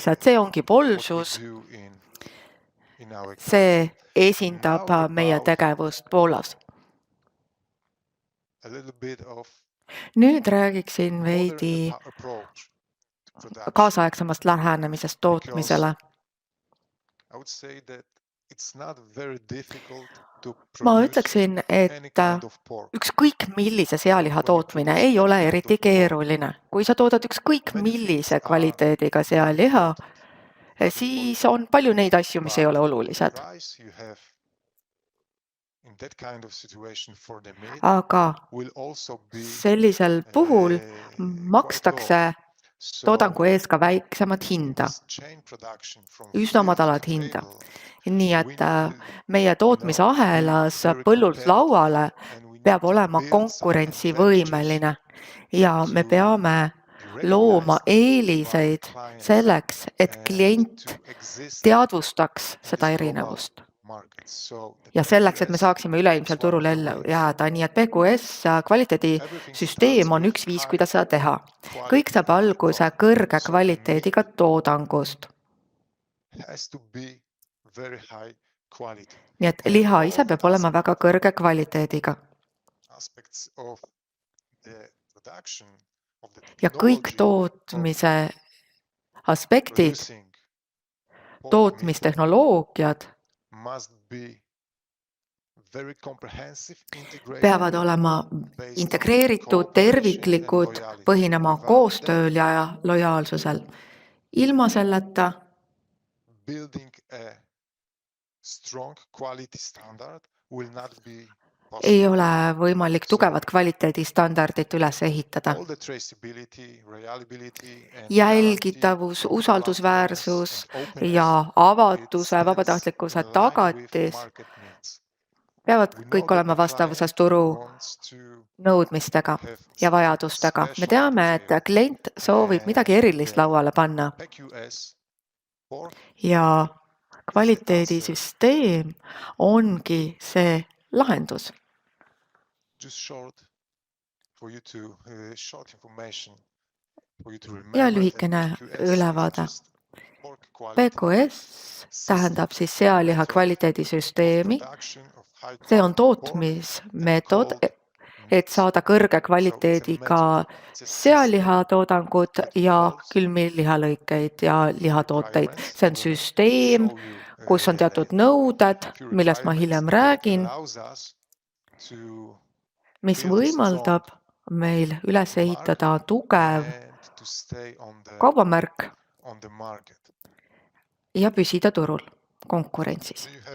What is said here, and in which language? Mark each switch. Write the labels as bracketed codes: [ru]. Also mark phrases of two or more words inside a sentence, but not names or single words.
[et] See ongi Polsus. See esindab meie tegevust Poolas. [en] a little bit of [et] Nüüd räägiksin [en] modern [et] veidi [en] approach to production. [et] kaasaegsemast lähenemisest tootmisele. [en] I would say that it's not very difficult to [et] Ma [en] produce [et] ütleksin, [en] any [et] et [en] kind of pork. [et] ükskõik millise sealiha tootmine ei ole eriti keeruline. Kui sa toodad ükskõik millise kvaliteediga sealiha, siis on palju neid asju, mis ei ole olulised. [en] Price you have in that kind of situation for the meat [et] Aga [en] will also be [et] sellisel puhul [en] quite [et] makstakse [en] low. [et] toodangu ees ka väiksemat hinda, [en] This chain production from [et] üsna [en] field [et] madalat [en] to [et] hinda. [en] table, [et] Nii [en] we [et] et [en] need, [et] meie tootmisahelas [en] be very [et] põllult [en] competitive [et] lauale [en] and we need [et] peab [en] to [et] olema [en] build some [et] konkurentsivõimeline ja me [en] to [et] peame [en] be [et] looma [en] recognized by [et] eeliseid [en] clients [et] selleks, et [en] and [et] klient [en] to exist [et] teadvustaks [en] in [et] seda [en] this global [et] erinevust. [en] market. So the Ja selleks, et me PQS [et] saaksime üleilmsel [en] is one [et] turul [en] of the [et] ellu [en] ways. [et] jääda, nii et PQS kvaliteedisüsteem on üks viis, kuidas seda teha. Kõik saab alguse kõrge kvaliteediga toodangust. [en] Has to be very high quality. [et] Nii et liha ise peab olema väga kõrge kvaliteediga. [en] Aspects of the production of the [et] Ja kõik [en] technology [et] tootmise aspektid, [en] producing pork meat [et] tootmistehnoloogiad [en] must be very comprehensive, integrated, [et] peavad olema integreeritud, terviklikud, põhinema koostööl ja lojaalsusel. Ilma selleta [en] building a strong quality standard will not be possible. [et] ei ole võimalik tugevat kvaliteedistandardit üles ehitada. [en] All the traceability, reliability and [et] Jälgitavus, [en] guarantee of [et] usaldusväärsus [en] trustworthiness and openness, [et] ja [en] it [et] avatuse, [en] stands [et] vabatahtlikkuse [en] in line with [et] tagatis [en] market needs. [et] peavad [en] We know [et] kõik [en] that [et] olema [en] the [et] vastavuses [en] client [et] turu [en] wants to [et] nõudmistega [en] have [et] ja vajadustega. Me teame, et klient soovib midagi erilist lauale panna [en] PQS pork [et] ja kvaliteedisüsteem ongi see lahendus. [en] just short for you to short information for you to [et] Ja [en] remember that [et] lühikene [en] PQS is [et] ülevaade. [en] just pork quality [et] PQS tähendab siis sealiha kvaliteedisüsteemi. [en] production of high [et] See on [en] quality pork [et] tootmismeetod, [en] and cold [et] et saada kõrge kvaliteediga sealihatoodangut ja külmlihalõikeid ja lihatooteid. See on süsteem, kus on teatud nõuded, millest ma hiljem räägin, mis võimaldab meil üles ehitada tugev kaubamärk ja püsida turul konkurentsis.